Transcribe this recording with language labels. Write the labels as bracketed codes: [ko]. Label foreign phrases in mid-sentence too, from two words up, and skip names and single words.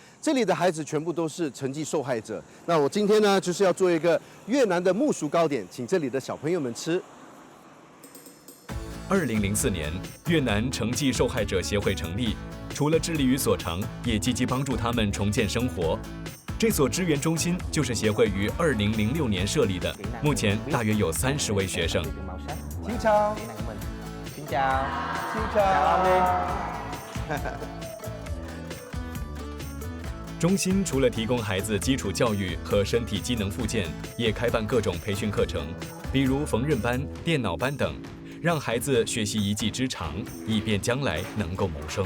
[zh] 这里的孩子全部都是成绩受害者。那我今天呢，就是要做一个越南的木薯糕点，请这里的小朋友们吃。 2004年，越南成绩受害者协会成立，除了致力于所长，也积极帮助他们重建生活。这所支援中心就是协会于2006年设立的，目前大约有30位学生。 [vi] Xin chào. Xin chào. Xin chào. [zh] 中心除了提供孩子基础教育和身体机能复健，也开办各种培训课程，比如缝纫班、电脑班等，让孩子学习一技之长，以便将来能够谋生。